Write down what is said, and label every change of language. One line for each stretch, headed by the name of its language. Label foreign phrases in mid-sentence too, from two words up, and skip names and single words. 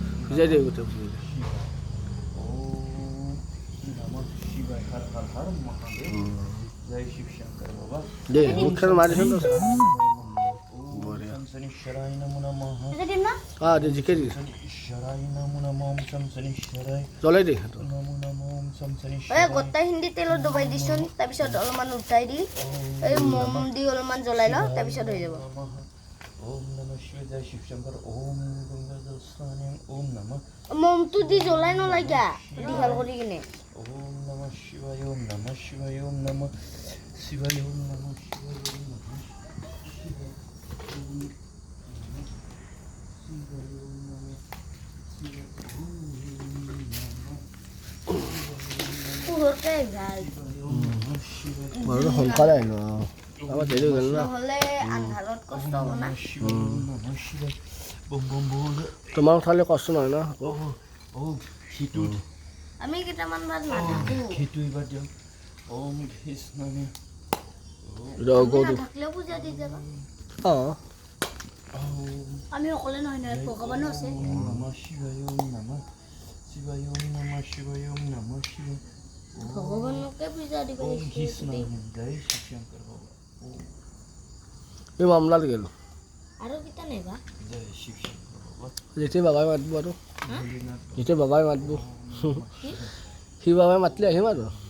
Assamese: ভিজাই দিয়ে গোটেই ভিজাই দিয়ে মুখখন মাৰিছোন জিকে দি জ্বলাই দে গোটাই হিন্দি তেলত ডুবাই দিছোন তাৰপিছত অলপমান উঠাই দি এই মম দি অলপমান জ্বলাই লওঁ তাৰপিছত হৈ যাব
Sanskrit: ॐ नमः शिवाय शिव शंकर ॐ गंगाधर ॐ नमः
Assamese: মমটো দি জ্বলাই নলাগা দীঘল কৰি কিনে
Sanskrit: ॐ नमः शिवाय ॐ नमः शिवाय ॐ नमः शिवाय ॐ नमः शिवाय ॐ नमः
Assamese: পুৰতে ভাল বাৰু সোনকালে আহিলো আমাৰ দেৰি হৈ গ'ল না নহ'লে আন্ধাৰত কষ্ট হ'ব না তোমাৰ উঠালে কষ্ট নহয় না আমি কেইটামান বাদ নাথাকোঁ
Sanskrit: ॐ कृष्ण
Assamese: নাথাকিলেও পূজা দি যাবা অঁ আমি অকলে নহয় নহয় ভগৱানো আছে
Sanskrit: ॐ नमः शिवाय ॐ नमः शिवाय ॐ नमः शिवाय ॐ नमः शिवाय
Assamese: ভগৱানকে পূজা দিব
Hindi: ॐ कृष्ण जय शिव शंकर बाबा
Assamese: এই মামলাত গ'ল আৰু কিটা নাই বা
Hindi: जय शिव शंकर बाबा
Assamese: যেতিয়া বাবাই মাতিব আৰু যেতিয়া বাবাই মাতিব সি বাবাই মাতিলে আহিম আৰু